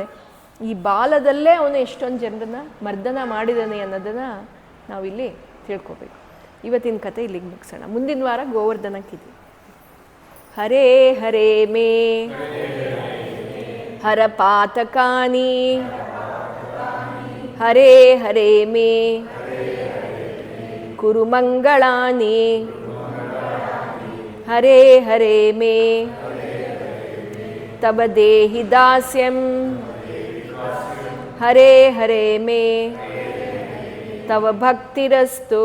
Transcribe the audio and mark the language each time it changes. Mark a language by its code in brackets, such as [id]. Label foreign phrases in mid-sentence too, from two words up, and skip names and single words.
[kn] ಈ ಬಾಲದಲ್ಲೇ ಅವನು ಎಷ್ಟೊಂದು ಜನರನ್ನ ಮರ್ದನ ಮಾಡಿದ್ದಾನೆ ಅನ್ನೋದನ್ನು ನಾವಿಲ್ಲಿ ತಿಳ್ಕೊಬೇಕು. ಇವತ್ತಿನ ಕತೆ ಇಲ್ಲಿಗೆ ಮುಗಿಸೋಣ. ಮುಂದಿನ ವಾರ ಗೋವರ್ಧನಕ್ಕಿದೆ. [sa] ಹರೇ ಹರೇ ಮೇ ಹರ ಪಾತಕಾನಿ, ಹರೇ ಹರೇ ಮೇ ಕುರು ಮಂಗಳಾನಿ, ಹರೇ ಹರೇ ಮೇ ತವ ದೇಹಿ ದಾಸ್ಯಂ, ಹರೇ ಹರೇ ಮೇ ತವ ಭಕ್ತಿರಸ್ತು.